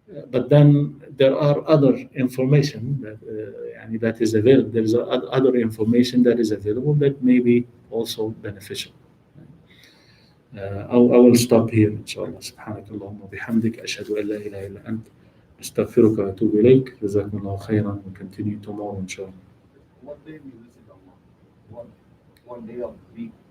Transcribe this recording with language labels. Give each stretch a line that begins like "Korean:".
English: But then there are other information that is available. There is other information that is available that may be also beneficial. I will stop here, inshallah.
Arabic: سبحانك اللهم وبحمدك أشهد أن لا إله إلا أنت أستغفرك وأتوب إليك. جزاكم الله خيرا.
English: We continue tomorrow, inshallah. What day do you visit Allah? One day of the week